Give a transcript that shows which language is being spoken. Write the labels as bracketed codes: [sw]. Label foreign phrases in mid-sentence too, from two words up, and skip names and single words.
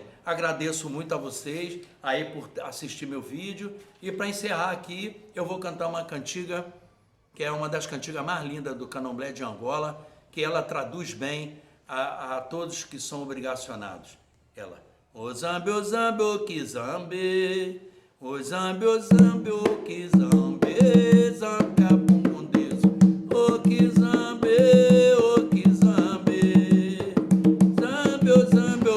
[pt] Agradeço muito a vocês aí por assistir meu vídeo. E para encerrar aqui, eu vou cantar uma cantiga que é uma das cantigas mais lindas do candomblé de Angola, que ela traduz bem a todos que são obrigacionados. [kmb] Ela, o zambe, que zambe, o zambe, que zambe, zambe a bundeso, o que zambe, zambe, o zambe,